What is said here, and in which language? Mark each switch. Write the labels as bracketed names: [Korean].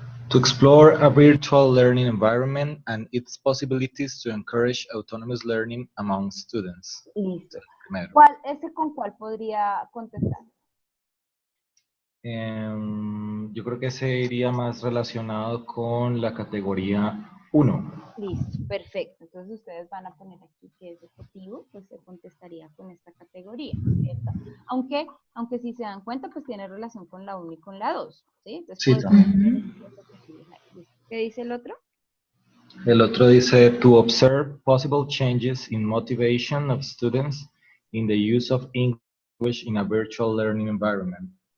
[English] To explore a virtual learning environment and its possibilities to encourage autonomous learning among students. [Spanish] Listo. Primero. ¿Con cuál podría contestar? Yo yo creo que ese iría más relacionado con la categoría 1. Listo, perfecto. Entonces ustedes van a poner aquí que es objetivo, pues se contestaría con esta categoría, ¿cierto? Aunque si se dan cuenta, pues tiene relación con la 1 y con la 2, ¿sí? Entonces Sí, podemos también. poner los objetivos ahí. Listo. ¿Qué dice el otro? El otro dice, [English] to observe possible changes in motivation of students in the use of English in a virtual learning environment.